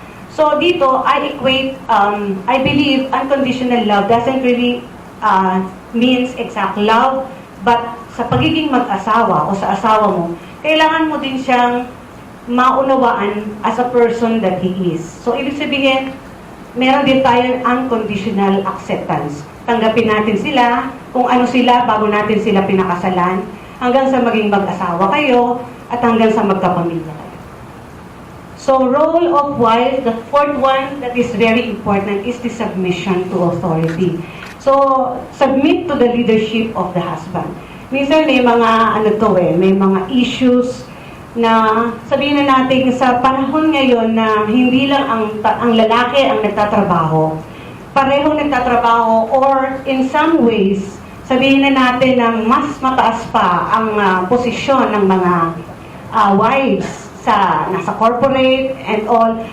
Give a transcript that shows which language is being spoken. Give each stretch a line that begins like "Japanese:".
Filipino: So dito,
English: I believe unconditional love doesn't really means exact love,
Filipino: but sa pagiging mag-asawa o sa asawa mo, kailangan mo din siyang maunawaan as a person that he is. So ibig sabihin, meron din tayong unconditional acceptance. Tanggapin natin sila, kung ano sila bago natin sila pinakasalan, hanggang sa maging mag-asawa kayo, at hanggang sa magkapamilya kayo.
English: So, role of wife, the fourth one that is very important is the submission to authority. So, submit to the leadership of the husband.
Filipino: Minsan may mga, may mga issues na sabihin na natin sa panahon ngayon na hindi lang ang lalaki ang nagtatrabaho, parehong nagtatrabaho, or in some ways, sabihin na natin na mas mataas pa ang posisyon ng mga wives nasa corporate and all.